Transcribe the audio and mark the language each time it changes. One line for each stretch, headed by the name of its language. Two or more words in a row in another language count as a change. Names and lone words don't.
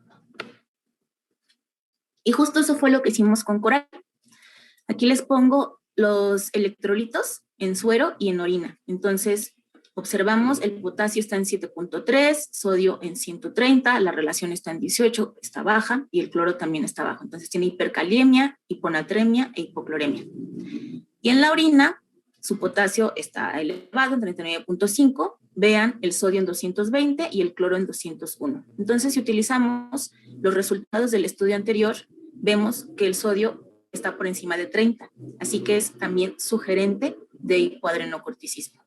Spanish: Y justo eso fue lo que hicimos con Coral. Aquí les pongo los electrolitos en suero y en orina. Entonces, observamos el potasio está en 7.3, sodio en 130, la relación está en 18, está baja, y el cloro también está bajo. Entonces tiene hipercalemia, hiponatremia e hipocloremia. Y en la orina, su potasio está elevado en 39.5, vean el sodio en 220 y el cloro en 201. Entonces, si utilizamos los resultados del estudio anterior, vemos que el sodio está por encima de 30, así que es también sugerente de hipoadrenocorticismo.